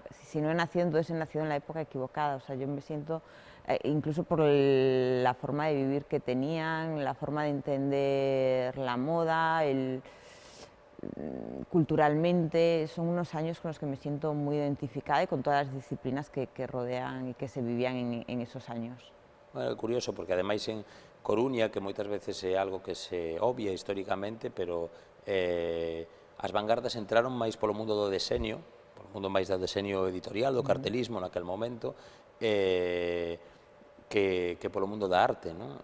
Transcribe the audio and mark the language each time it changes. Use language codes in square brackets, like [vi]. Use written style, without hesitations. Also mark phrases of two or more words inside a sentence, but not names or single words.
[es] Si no he nacido, entonces he nacido en la época equivocada. O sea, yo me siento, incluso por la forma de vivir que tenían, la forma de entender la moda, culturalmente, son unos años con los que me siento muy identificada y con todas las disciplinas que rodean y que se vivían en esos años. Bueno, [gl] é curioso, porque ademais en Coruña, que moitas veces é algo que se obvia históricamente, pero as vanguardas entraron máis polo mundo do deseño, polo mundo máis do deseño editorial, do cartelismo naquel momento, que polo mundo da arte, non?